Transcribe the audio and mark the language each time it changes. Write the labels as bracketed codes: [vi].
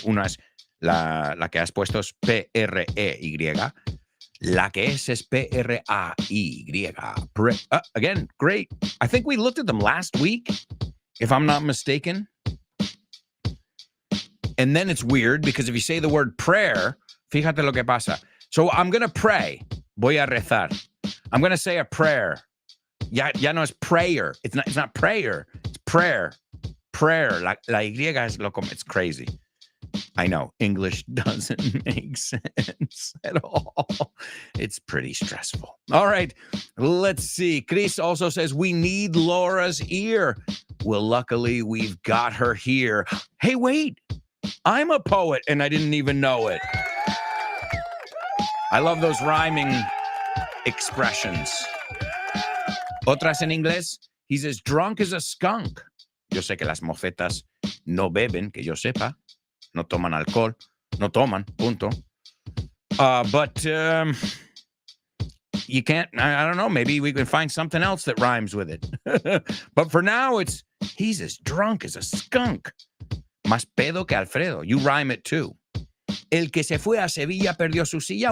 [es] Una es la que has puesto es P-R-E-Y. La que es P-R-A-Y. [en] Again, great. I think we looked at them last week, if I'm not mistaken. And then it's weird because if you say the word prayer, [es] fíjate lo que pasa. [en] So I'm going to pray. [es] Voy a rezar. [en] I'm going to say a prayer. [es] Ya no es [en] prayer. It's not prayer. It's prayer. Prayer. [es] La Y es loco. [en] It's crazy. I know. English doesn't make sense at all. It's pretty stressful. All right. Let's see. Chris also says we need Laura's ear. Well, luckily, we've got her here. Hey, wait. I'm a poet, and I didn't even know it. I love those rhyming expressions. [es] Otras en inglés. [en] He says, drunk as a skunk. [es] Yo sé que las mofetas no beben, que yo sepa. No toman alcohol. No toman, punto. [en] But you can't, I don't know, maybe we can find something else that rhymes with it. But for now, he's as drunk as a skunk. [es] Más pedo que Alfredo. [en] You rhyme it too. [es] El que se fue a Sevilla perdió su silla.